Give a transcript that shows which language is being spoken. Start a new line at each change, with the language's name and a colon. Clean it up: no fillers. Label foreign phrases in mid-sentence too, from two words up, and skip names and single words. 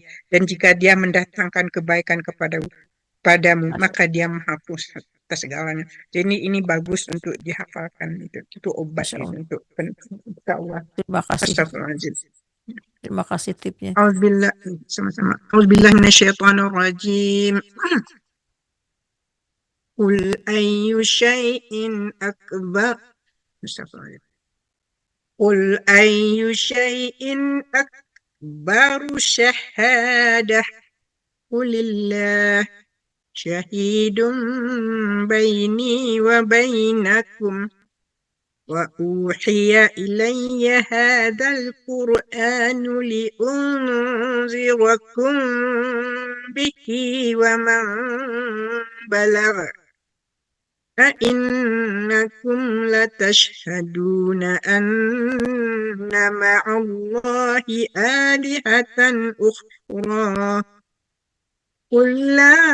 Indonesian: Dan jika Dia mendatangkan kebaikan padamu, maka Dia menghapus atas segalanya. Jadi ini bagus untuk dihafalkan, itu obat Masya itu Allah. untuk Allah. Terima kasih. Astagfirullahaladzim. Terima kasih tipnya.
Arabic: Auzubillah, sama-sama. أعوذ بالله من الشيطان الرجيم. قل أي شيء أكبر.
Indonesian: Astagfirullah.
Arabic: قل أي شيء أكبر شهادة. قل الله شهيد بيني وبينكم. وأوحي إلي هذا القرآن لأنذركم به ومن بلغ أئنكم لتشهدون أن مع الله آلهة أخرى قل لا